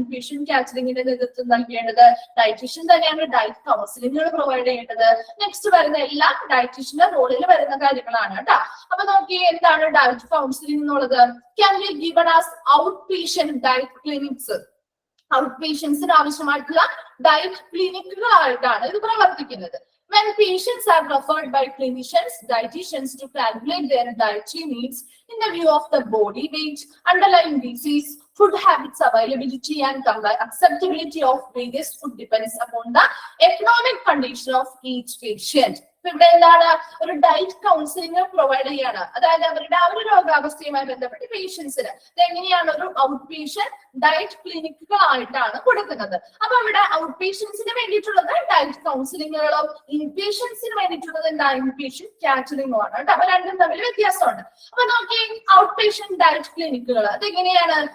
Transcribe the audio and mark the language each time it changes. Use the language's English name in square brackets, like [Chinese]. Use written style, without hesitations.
[Malayalam] Inpatient കാറ്ററിംഗിന്റെ നേതൃത്വം നൽകേണ്ടത്? Dietitian തന്നെയാണ് ഡയറ്റ് കൗൺസിലിംഗുകൾ പ്രൊവൈഡ് ചെയ്യേണ്ടത്. നെക്സ്റ്റ് വരുന്ന എല്ലാം ഡയറ്റീഷ്യന്റെ റോളിൽ വരുന്ന കാര്യങ്ങളാണ് കേട്ടോ. അപ്പൊ നോക്കി എന്താണ് ഡയറ്റ് കൗൺസിലിംഗ് എന്നുള്ളത്? [English] Can be given as out patient diet clinics. [Malayalam] Out പേഷ്യൻസിന് ആവശ്യമായിട്ടുള്ള ഡയറ്റ് ക്ലിനിക്കുകളായിട്ടാണ് ഇത് പ്രവർത്തിക്കുന്നത്. [English] When patients are referred by clinicians, dietitians to calculate their dietary needs in the view of the body weight, underlying disease, food habits, availability and acceptability of various food depends upon the economic condition of each patient. [Malayalam] ഇവിടെ എന്താണ്? ഒരു diet counselling provide ചെയ്യാണ്. അതായത് അവരുടെ ആ ഒരു രോഗാവസ്ഥയുമായി ബന്ധപ്പെട്ട് പേഷ്യൻസിന് എങ്ങനെയാണ് ഒരു ഔട്ട് പേഷ്യന്റ് ഡയറ്റ് ക്ലിനിക്കുകളായിട്ടാണ് കൊടുക്കുന്നത്. അപ്പൊ ഇവിടെ ഔട്ട് പേഷ്യൻസിന് വേണ്ടിയിട്ടുള്ളത് ഡയറ്റ് കൗൺസിലിങ്ങുകളും ഇൻ പേഷ്യൻസിന് വേണ്ടിയിട്ടുള്ളത് എന്താ? ഇൻ പേഷ്യന്റ് കാറ്ററിംഗും ആണ് കേട്ടോ. അപ്പൊ രണ്ടും തമ്മിൽ വ്യത്യാസമുണ്ട്. അപ്പൊ നോക്കി ഔട്ട് പേഷ്യന്റ് ഡയറ്റ് ക്ലിനിക്കുകൾ അതെങ്ങനെയാണ്?